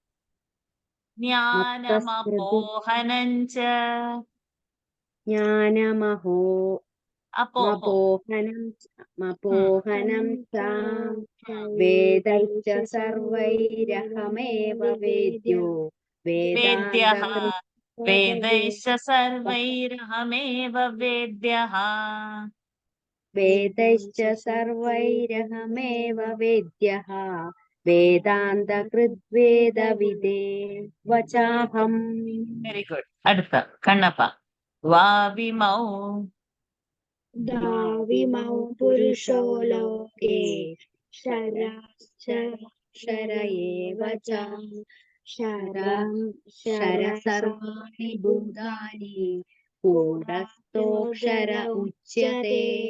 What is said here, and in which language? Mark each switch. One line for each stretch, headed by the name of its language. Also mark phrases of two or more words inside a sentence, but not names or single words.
Sanskrit: ജ്ഞാനമപോഹനം ച ज्ञानमहो അപോഹോ मपोहनं च वेदैश्च सर्वैरहमेव वेद्यो വേദ്യഃ वेदान्तकृत् വേദൈശ്ച സർവൈരഹമേവ വേദ്യഃ वेदैश्च सर्वैरहमेव वेद्यः वेदान्तकृद्वेदविदे वचाहम्
English: very good
Malayalam: അടുത്ത കണ്ണപ്പ വാവിമൗ
Sanskrit: दाविमौ पुरुषो लोके शर एव च शर सर्वाणि भूतानि कूटस्थोऽक्षर उच्यते